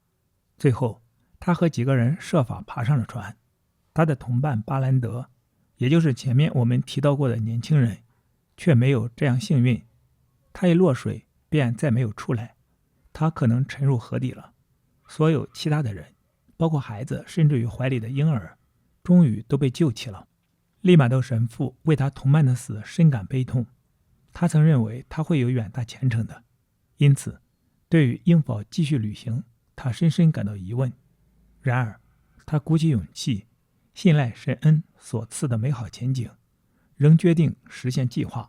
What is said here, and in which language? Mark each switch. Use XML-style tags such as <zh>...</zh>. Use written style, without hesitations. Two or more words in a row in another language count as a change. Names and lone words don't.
<zh>最後他和幾個人設法爬上了船。他的同伴巴蘭德，也就是前面我們提到過的年輕人，卻沒有這樣幸運。他一落水便再沒有出來，他可能沉入河底了。所有其他的人，包括孩子，甚至於懷裡的嬰兒，終於都被救起了。利瑪竇神父為他同伴的死深感悲痛，他曾認為他會有遠大前程的，因此對於應否繼續旅行，他深深感到疑問。然而他鼓起勇氣，信賴神恩所賜的美好前景，仍決定實現計劃。</zh>